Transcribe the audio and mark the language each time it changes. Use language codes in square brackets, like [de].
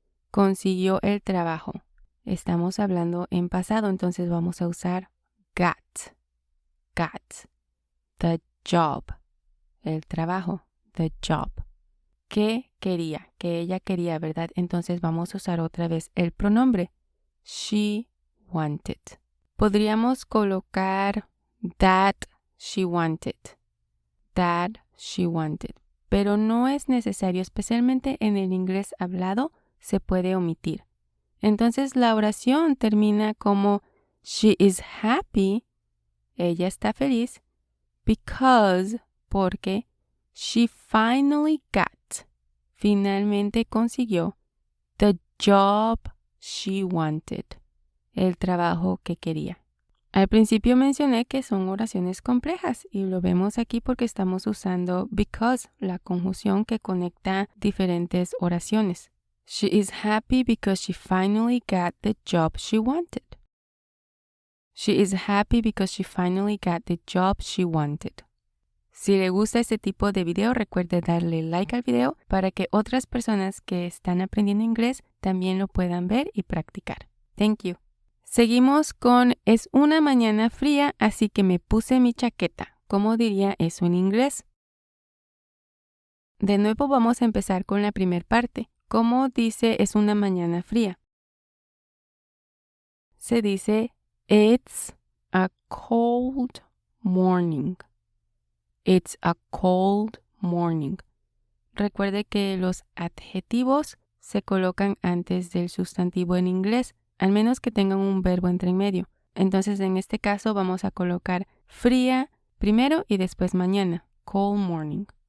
[es] Consiguió el trabajo. Estamos hablando en pasado, entonces vamos a usar got. [en] Got. The job. [es] El trabajo. [en] The job. [es] ¿Qué quería? Que ella quería, ¿verdad? Entonces vamos a usar otra vez el pronombre. [en] She wanted. [es] Podríamos colocar [en] that she wanted. That she wanted. [es] Pero no es necesario, especialmente en el inglés hablado, se puede omitir. Entonces la oración termina como [en] she is happy. [es] Ella está feliz. [en] Because, [es] porque [en] she finally got. [es] Finalmente consiguió [en] the job she wanted, [es] el trabajo que quería. Al principio mencioné que son oraciones complejas y lo vemos aquí porque estamos usando because, la conjunción que conecta diferentes oraciones. [en] She is happy because she finally got the job she wanted. She is happy because she finally got the job she wanted. [es] Si le gusta este tipo de video, recuerde darle like al video para que otras personas que están aprendiendo inglés también lo puedan ver y practicar. [en] Thank you. [es] Seguimos con es una mañana fría, así que me puse mi chaqueta. ¿Cómo diría eso en inglés? De nuevo vamos a empezar con la primera parte. ¿Cómo dice es una mañana fría? Se dice [en] it's a cold morning. It's a cold morning. [es] Recuerde que los adjetivos se colocan antes del sustantivo en inglés, al menos que tengan un verbo entre medio. Entonces, en este caso vamos a colocar fría primero y después mañana. [en] Cold morning.